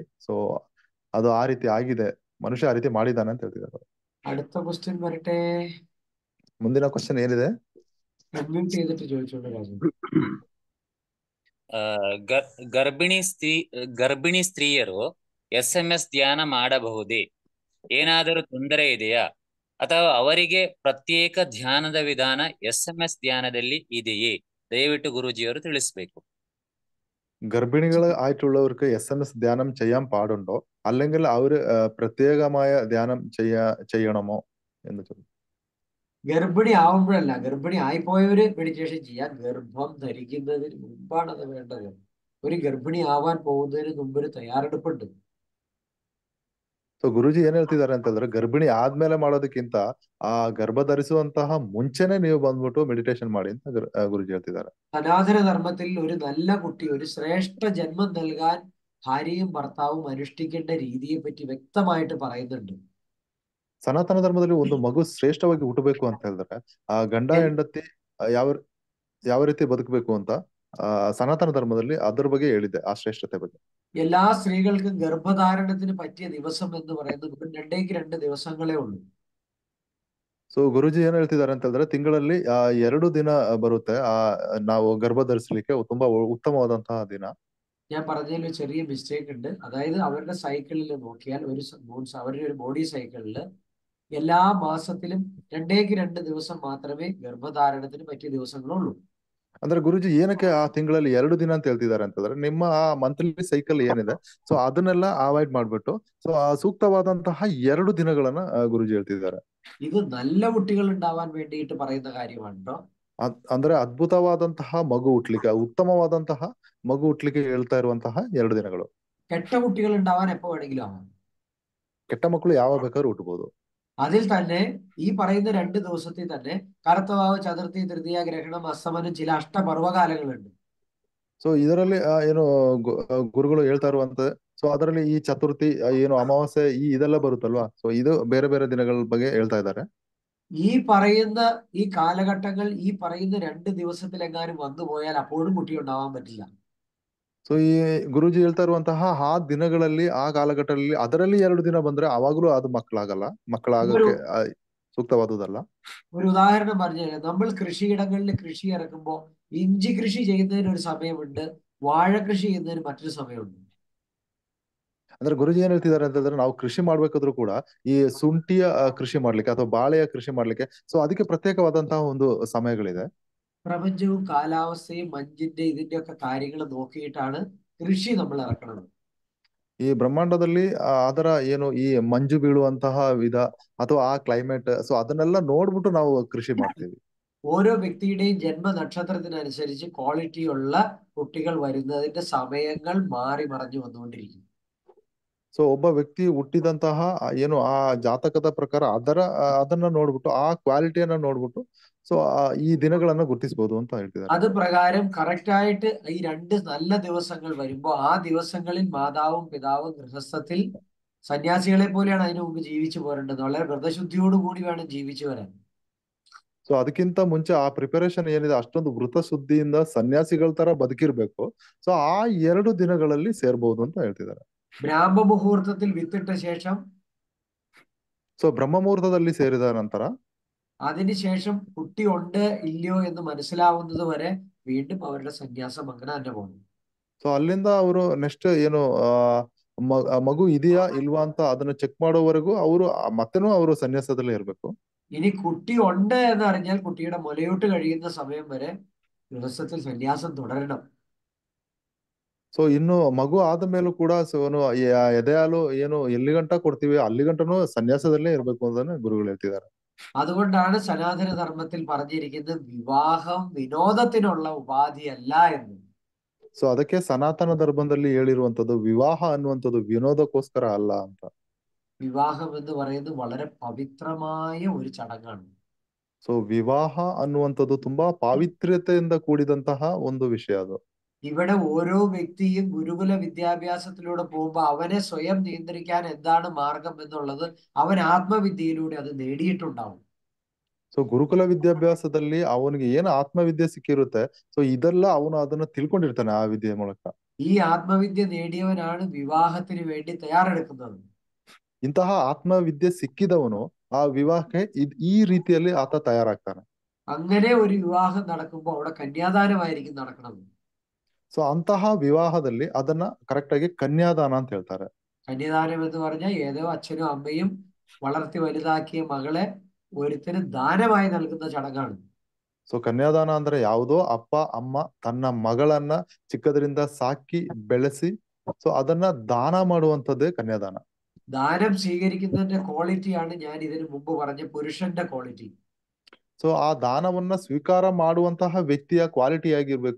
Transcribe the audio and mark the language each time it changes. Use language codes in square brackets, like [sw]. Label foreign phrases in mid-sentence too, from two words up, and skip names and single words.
[kn] ಸೊ ಅದು ಆ ರೀತಿ ಆಗಿದೆ, ಮನುಷ್ಯ ಆ ರೀತಿ ಮಾಡಿದಾನೆ ಅಂತ ಹೇಳ್ತಿದ್ದಾರೆ. [ml] അടുത്ത ക്വസ്റ്റ്യൻ വരട്ടെ. [kn] ಮುಂದಿನ ಕ್ವಶನ್ ಏನಿದೆ? [ml] അൺമ്യൂട്ട് ചെയ്തിട്ട് ചോദിച്ചോണ്ട് രാജു. [kn] ಗರ್ಭಿಣಿ ಸ್ತ್ರೀಯರು SMS ಧ್ಯಾನ ಮಾಡಬಹುದೇ? ಏನಾದರೂ ತೊಂದರೆ ಇದೆಯಾ? ಅಥವಾ ಅವರಿಗೆ ಪ್ರತ್ಯೇಕ ಧ್ಯಾನದ ವಿಧಾನ SMS ധ്യാനದಲ್ಲಿ ಇದೆಯೇ? ದಯವಿಟ್ಟು ಗುರುಜಿಯವರು ತಿಳಿಸಬೇಕು. [ml] ഗർഭിണികൾ ആയിട്ടുള്ളവർക്ക് SMS ധ്യാനം ചെയ്യാൻ പാടുണ്ടോ, അല്ലെങ്കിൽ അവര് പ്രത്യേകമായ ധ്യാനം ചെയ്യണമോ എന്ന് ചോദിച്ചു. ഗർഭിണി ആവുമ്പോഴല്ല, ഗർഭിണി ആയിപ്പോയവര് മെഡിറ്റേഷൻ ചെയ്യാൻ. ഗർഭം ധരിക്കുന്നതിന് മുമ്പാണ് അത് വേണ്ടത്. ഒരു ഗർഭിണി ആവാൻ പോകുന്നതിന് മുമ്പ് ഒരു തയ്യാറെടുപ്പുണ്ട്. [kn] ಸೊ ಗುರುಜಿ ಏನ್ ಹೇಳ್ತಿದ್ದಾರೆ ಅಂತಂದ್ರೆ ಗರ್ಭಿಣಿ ಆದ್ಮೇಲೆ ಮಾಡೋದಕ್ಕಿಂತ ಆ ಗರ್ಭ ಧರಿಸುವಂತಹ ಮುಂಚೆನೆ ನೀವು ಬಂದ್ಬಿಟ್ಟು ಮೆಡಿಟೇಷನ್ ಮಾಡಿ ಅಂತ ಗುರುಜಿ ಹೇಳ್ತಿದ್ದಾರೆ. [ml] സനാതന ധർമ്മത്തിൽ ഒരു നല്ല കുട്ടി, ഒരു ശ്രേഷ്ഠ ജന്മം നൽകാൻ ഭാര്യയും ഭർത്താവും അനുഷ്ഠിക്കേണ്ട രീതിയെ പറ്റി വ്യക്തമായിട്ട് പറയുന്നുണ്ട്. [kn] ಸನಾತನ ಧರ್ಮದಲ್ಲಿ ಒಂದು ಮಗು ಶ್ರೇಷ್ಠವಾಗಿ ಹುಟ್ಟಬೇಕು ಅಂತ ಹೇಳಿದ್ರೆ ಆ ಗಂಡ ಹೆಂಡತಿ ಯಾವ ರೀತಿ ಬದುಕಬೇಕು ಅಂತ ಸನಾತನ ಧರ್ಮದಲ್ಲಿ ಅದ್ರ ಬಗ್ಗೆ ಹೇಳಿದೆ, ಆ ಶ್ರೇಷ್ಠತೆ ಬಗ್ಗೆ. [ml] എല്ലാ സ്ത്രീകൾക്കും ഗർഭധാരണത്തിന് പറ്റിയ ദിവസം എന്ന് പറയുന്നത് 2 ദിവസങ്ങളേ ഉള്ളൂ. [kn] ಸೊ ಗುರುಜಿ ಏನ್ ಹೇಳ್ತಿದ್ದಾರೆ ಅಂತ ಹೇಳಿದ್ರೆ ತಿಂಗಳಲ್ಲಿ 2 ದಿನ ಬರುತ್ತೆ ನಾವು ಗರ್ಭ ಧರಿಸಲಿಕ್ಕೆ ತುಂಬಾ ಉತ್ತಮವಾದಂತಹ ದಿನ. [ml] ഞാൻ പറഞ്ഞതിൽ ഒരു ചെറിയ മിസ്റ്റേക്ക് ഉണ്ട്. അതായത് അവരുടെ സൈക്കിളിൽ നോക്കിയാൽ അവരുടെ ഒരു [en] body cycle [ml] എല്ലാ മാസത്തിലും 2 ദിവസം മാത്രമേ ഗർഭധാരണത്തിന് പറ്റിയ ദിവസങ്ങളുള്ളൂ. [kn] ಅಂದ್ರೆ ಗುರುಜಿ ಏನಕ್ಕೆ ಆ ತಿಂಗಳಲ್ಲಿ 2 ದಿನ ಅಂತ ಹೇಳ್ತಿದ್ದಾರೆ ಅಂತಂದ್ರೆ ನಿಮ್ಮ ಆ [en] monthly cycle [kn] ಏನಿದೆ ಸೊ ಅದನ್ನೆಲ್ಲ ಅವಾಯ್ಡ್ ಮಾಡ್ಬಿಟ್ಟು ಸೊ ಸೂಕ್ತವಾದಂತಹ 2 ದಿನಗಳನ್ನ ಗುರುಜಿ ಹೇಳ್ತಿದ್ದಾರೆ. [ml] ഇത് നല്ല കുട്ടികൾ ഉണ്ടാവാൻ വേണ്ടിയിട്ട് പറയുന്ന കാര്യമാണോ? [kn] ಅಂದ್ರೆ ಅದ್ಭುತವಾದಂತಹ ಮಗು ಹುಟ್ಲಿಕ್ಕೆ, ಉತ್ತಮವಾದಂತಹ ಮಗು ಹುಟ್ಲಿಕ್ಕೆ ಹೇಳ್ತಾ ಇರುವಂತಹ 2 ದಿನಗಳು. [ml] ಕೆಟ್ಟ കുട്ടികൾ ഉണ്ടാവാൻ എപ്പോ വേണമെങ്കിലും ആവാം. [kn] ಕೆಟ್ಟ ಮಕ್ಕಳು ಯಾವಾಗ ಬೇಕಾದ್ರೂ ಹುಟ್ಟಬಹುದು. [ml] അതിൽ തന്നെ ഈ പറയുന്ന 2 ദിവസത്തിൽ തന്നെ കറുത്തവാവ്, ചതുർത്ഥി, തൃതീയ, ഗ്രഹണം, അസ്തമനം, ചില അഷ്ടപർവകാലങ്ങളുണ്ട്. [kn] ಸೊ ಇದರಲ್ಲಿ ಏನು ಗುರುಗಳು ಹೇಳ್ತಾ ಇರುವಂತ ಸೊ ಅದರಲ್ಲಿ ಈ ಚತುರ್ಥಿ ಏನು ಅಮಾವಾಸ್ಯೆ ಇದೆಲ್ಲ ಬರುತ್ತಲ್ವಾ, ಸೊ ಇದು ಬೇರೆ ಬೇರೆ ದಿನಗಳ ಬಗ್ಗೆ ಹೇಳ್ತಾ ಇದ್ದಾರೆ. [ml] ഈ പറയുന്ന ഈ കാലഘട്ടങ്ങൾ ഈ പറയുന്ന 2 ദിവസത്തിലെങ്ങാനും വന്നു പോയാൽ അപ്പോഴും കുട്ടി ഉണ്ടാവാൻ പറ്റില്ല. [kn] ಸೊ ಈ ಗುರುಜಿ ಹೇಳ್ತಾ ಇರುವಂತಹ ಆ ದಿನಗಳಲ್ಲಿ ಆ ಕಾಲಘಟ್ಟದಲ್ಲಿ ಅದರಲ್ಲಿ 2 ದಿನ ಬಂದ್ರೆ ಅವಾಗ್ಲೂ ಅದು ಮಕ್ಕಳಾಗಕ್ಕೆ സൂക്തവാദതല്ല. [ml] ഒരു ഉദാഹരണം പറഞ്ഞുതരാം. നമ്മൾ കൃഷിയിടങ്ങളിൽ കൃഷി ഇറക്കുമ്പോൾ ഇഞ്ചി കൃഷി ചെയ്യുന്നതിന് ഒരു സമയമുണ്ട്, വാഴ കൃഷി ചെയ്യുന്നതിന് മറ്റൊരു സമയമുണ്ട്. [kn] ಅಂದ್ರೆ ಗುರುಜಿ ಏನ್ ಹೇಳ್ತಿದ್ದಾರೆ ಅಂತಂದ್ರೆ ನಾವು ಕೃಷಿ ಮಾಡ್ಬೇಕಾದ್ರೂ ಕೂಡ ಈ ಶುಂಠಿಯ ಕೃಷಿ ಮಾಡ್ಲಿಕ್ಕೆ ಅಥವಾ ಬಾಳೆಯ ಕೃಷಿ ಮಾಡ್ಲಿಕ್ಕೆ ಸೊ ಅದಕ್ಕೆ ಪ್ರತ್ಯೇಕವಾದಂತಹ ಒಂದು ಸಮಯಗಳಿದೆ. [ml] പ്രപഞ്ചവും കാലാവസ്ഥയും മഞ്ഞിന്റെ ഇതിന്റെ ഒക്കെ കാര്യങ്ങൾ നോക്കിയിട്ടാണ് കൃഷി നമ്മൾ ഇറക്കുന്നത്. [kn] ಈ ಬ್ರಹ್ಮಾಂಡದಲ್ಲಿ ಅದರ ಏನು ಈ ಮಂಜು ಬೀಳುವಂತಹ ವಿಧ ಅಥವಾ ಆ ಕ್ಲೈಮೇಟ್ ಸೊ ಅದನ್ನೆಲ್ಲ ನೋಡ್ಬಿಟ್ಟು ನಾವು ಕೃಷಿ ಮಾಡ್ತೀವಿ. [ml] ഓരോ വ്യക്തിയുടെയും ജന്മനക്ഷത്രത്തിനനുസരിച്ച് ക്വാളിറ്റിയുള്ള കുട്ടികൾ വരുന്നതിന്റെ സമയങ്ങൾ മാറി മറിഞ്ഞു വന്നുകൊണ്ടിരിക്കും. [kn] ಸೊ ಒಬ್ಬ ವ್ಯಕ್ತಿ ಹುಟ್ಟಿದಂತಹ ಏನು ಆ ಜಾತಕದ ಪ್ರಕಾರ ಅದನ್ನ ನೋಡ್ಬಿಟ್ಟು ಆ ಕ್ವಾಲಿಟಿಯನ್ನ ನೋಡ್ಬಿಟ್ಟು ಸೊ ಈ ದಿನಗಳನ್ನ ಗುರ್ತಿಸಬಹುದು ಅಂತ ಹೇಳ್ತಿದ್ದಾರೆ. [ml] അത് പ്രകാരം കറക്റ്റ് ആയിട്ട് ഈ രണ്ട് നല്ല ദിവസങ്ങൾ വരുമ്പോൾ ആ ദിവസങ്ങളിൽ മാതാവും പിതാവും ഗൃഹസ്ഥത്തിൽ സന്യാസികളെ പോലെയാണ് അതിനു മുമ്പ് ജീവിച്ചു പോരേണ്ടത്. വളരെ വ്രതശുദ്ധിയോടുകൂടി വേണം ജീവിച്ചു വരാൻ. [kn] ಸೊ ಅದಕ್ಕಿಂತ ಮುಂಚೆ ಆ ಪ್ರಿಪರೇಷನ್ ಏನಿದೆ ಅಷ್ಟೊಂದು ವೃತ ಶುದ್ಧಿಯಿಂದ ಸನ್ಯಾಸಿಗಳ ತರ ಬದುಕಿರ್ಬೇಕು. ಸೊ ಆ 2 ದಿನಗಳಲ್ಲಿ ಸೇರ್ಬಹುದು ಅಂತ ಹೇಳ್ತಿದ್ದಾರೆ. [ml] ബ്രാഹ്മ മുഹൂർത്തത്തിൽ വിത്തിട്ട ശേഷം [kn] ಸೊ ಬ್ರಹ್ಮ ಮುಹೂರ್ತದಲ್ಲಿ ಸೇರಿದ ನಂತರ [ml] അതിനുശേഷം കുട്ടി ഉണ്ട് ഇല്ലയോ എന്ന് മനസ്സിലാവുന്നത് വരെ വീണ്ടും അവരുടെ സന്യാസം അങ്ങനെ തന്നെ പോകുന്നു. [kn] ಸೊ ಅಲ್ಲಿಂದ ಅವರು ನೆಕ್ಸ್ಟ್ ಏನು ಮಗು ಇದೆಯಾ ಇಲ್ವಾ ಅಂತ ಅದನ್ನ ಚೆಕ್ ಮಾಡೋವರೆಗೂ ಅವರು ಮತ್ತೆನೂ ಅವರು ಸನ್ಯಾಸದಲ್ಲೇ ಇರ್ಬೇಕು. [ml] ഇനി കുട്ടി ഉണ്ട് എന്ന് അറിഞ്ഞാൽ കുട്ടിയുടെ മുലയൂട്ട് കഴിയുന്ന സമയം വരെ ഗൃഹസ്ഥത്തിൽ സന്യാസം തുടരണം. [kn] ಸೊ ಇನ್ನು ಮಗು ಆದ ಮೇಲೂ ಕೂಡ ಎದೆ ಹಾಲು ಏನು ಎಲ್ಲಿ ಗಂಟ ಕೊಡ್ತೀವಿ ಅಲ್ಲಿ ಗಂಟನೂ ಸನ್ಯಾಸದಲ್ಲೇ ಇರ್ಬೇಕು ಅಂತ ಗುರುಗಳು ಹೇಳ್ತಿದ್ದಾರೆ. [ml] അതുകൊണ്ടാണ് സനാതന ധർമ്മത്തിൽ പറഞ്ഞിരിക്കുന്നത് വിവാഹം വിനോദത്തിനുള്ള ഉപാധിയല്ല എന്ന്. [kn] ಸೊ ಅದಕ್ಕೆ ಸನಾತನ ಧರ್ಮದಲ್ಲಿ ಹೇಳಿರುವಂತದ್ದು ವಿವಾಹ ಅನ್ನುವಂಥದ್ದು ವಿನೋದಕ್ಕೋಸ್ಕರ ಅಲ್ಲ ಅಂತ. [ml] വിവാഹം എന്ന് പറയുന്നത് വളരെ പവിത്രമായ ഒരു ചടങ്ങാണ്. [kn] ಸೊ ವಿವಾಹ ಅನ್ನುವಂಥದ್ದು ತುಂಬಾ ಪಾವಿತ್ರ್ಯತೆಯಿಂದ ಕೂಡಿದಂತಹ ಒಂದು ವಿಷಯ ಅದು. [ml] ഇവിടെ ഓരോ വ്യക്തിയും ഗുരുകുല വിദ്യാഭ്യാസത്തിലൂടെ പോകുമ്പോൾ അവനെ സ്വയം നിയന്ത്രിക്കാൻ എന്താണ് മാർഗം എന്നുള്ളത് അവൻ ആത്മവിദ്യയിലൂടെ അത് നേടിയിട്ടുണ്ടാവും. [kn] ಸೊ ಗುರುಕುಲ ವಿದ್ಯಾಭ್ಯಾಸದಲ್ಲಿ ಅವನಿಗೆ ಏನು ಆತ್ಮವಿದ್ಯೆ ಸಿಕ್ಕಿರುತ್ತೆ ಸೊ ಇದೆಲ್ಲ ಅವನು ಅದನ್ನ ತಿಳ್ಕೊಂಡಿರ್ತಾನೆ ಆ ವಿದ್ಯೆ ಮೂಲಕ. [ml] ഈ ആത്മവിദ്യ നേടിയവനാണ് വിവാഹത്തിന് വേണ്ടി തയ്യാറെടുക്കുന്നത്. [kn] ಇಂತಹ ಆತ್ಮವಿದ್ಯೆ ಸಿಕ್ಕಿದವನು ಆ ವಿವಾಹಕ್ಕೆ ಈ ರೀತಿಯಲ್ಲಿ ಆತ ತಯಾರಾಗ್ತಾನೆ. [ml] അങ്ങനെ ഒരു വിവാഹം നടക്കുമ്പോൾ അവിടെ കന്യാദാനമായിരിക്കും നടക്കുന്നത്. [kn] ಸೊ ಅಂತಹ ವಿವಾಹದಲ್ಲಿ ಅದನ್ನ ಕರೆಕ್ಟ್ ಆಗಿ ಕನ್ಯಾದಾನ ಅಂತ ಹೇಳ್ತಾರೆ. [ml] കന്യാദാനം എന്ന് പറഞ്ഞാൽ ഏതോ അച്ഛനും അമ്മയും വളർത്തി വലുതാക്കിയ മകളെ ഒരുത്തിന് ദാനമായി നൽകുന്ന ചടങ്ങാണ്. [kn] ಸೊ ಕನ್ಯಾದಾನ ಅಂದ್ರೆ ಯಾವುದೋ ಅಪ್ಪ ಅಮ್ಮ ತನ್ನ ಮಗಳನ್ನ ಚಿಕ್ಕದರಿಂದ ಸಾಕಿ ಬೆಳೆಸಿ ಸೊ ಅದನ್ನ ದಾನ ಮಾಡುವಂತದ್ದೇ ಕನ್ಯಾದಾನ. [ml] ദാനം സ്വീകരിക്കുന്നതിന്റെ ക്വാളിറ്റിയാണ് ഞാൻ ഇതിനു മുമ്പ് പറഞ്ഞ പുരുഷന്റെ ക്വാളിറ്റി. [kn] ಸೊ ಆ ದಾನವನ್ನ ಸ್ವೀಕಾರ ಮಾಡುವಂತಹ ವ್ಯಕ್ತಿಯ ಕ್ವಾಲಿಟಿ ಆಗಿರ್ಬೇಕು.